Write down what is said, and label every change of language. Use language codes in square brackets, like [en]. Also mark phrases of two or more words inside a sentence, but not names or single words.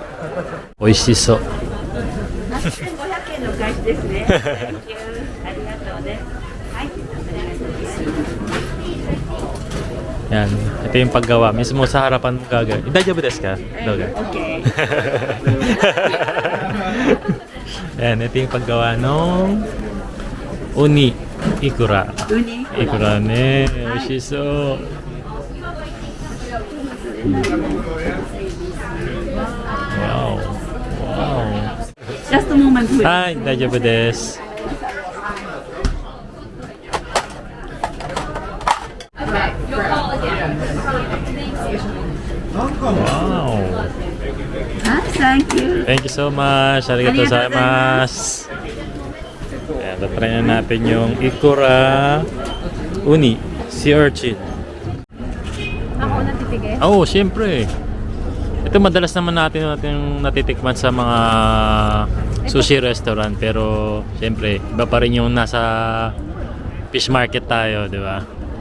[tl] Oishiso. Yan, ito yung paggawa. Mismo sa harapan mo gagawin. [ja] 大丈夫ですか? [tl] Okay. Yan, ito yung paggawa ng uni ikura. [ja] イクラね、美味しそう. [en] Wow. Just a moment, please. [ja] はい、大丈夫です. Wow. [en] Thank you. Thank you so much. [ja] ありがとうございます. [tl] Ayan, tatry na natin yung ikura uni, [en] sea urchin. [tl] Ako natitigil. Oo, syempre. Ito madalas naman natin natitikman sa mga sushi restaurant. Pero syempre, iba pa rin yung nasa fish market tayo, di ba?